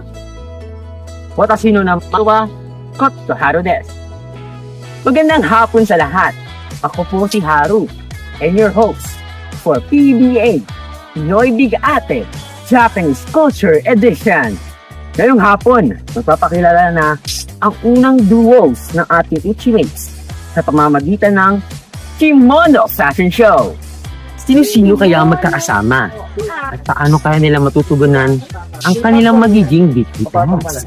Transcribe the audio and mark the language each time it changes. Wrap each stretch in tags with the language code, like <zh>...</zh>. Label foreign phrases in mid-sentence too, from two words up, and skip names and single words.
<ja>私の名前はコット・ハルです.</ja> <tl>Magandang hapon sa lahat. Ako po si Haru,</tl> <en>and your host for PBA, Pinoy Big Ate, Japanese Culture Edition.</en> <tl>Ngayong hapon, magpapakilala na ang unang duos ng ating Uchimates sa pamamagitan ng</tl> <en>Kimono Fashion Show.</en> <tl>Sino-sino kaya ang magkakasama? At paano kaya nila matutugunan ang kanilang magiging</tl> <en>weekly task?</en>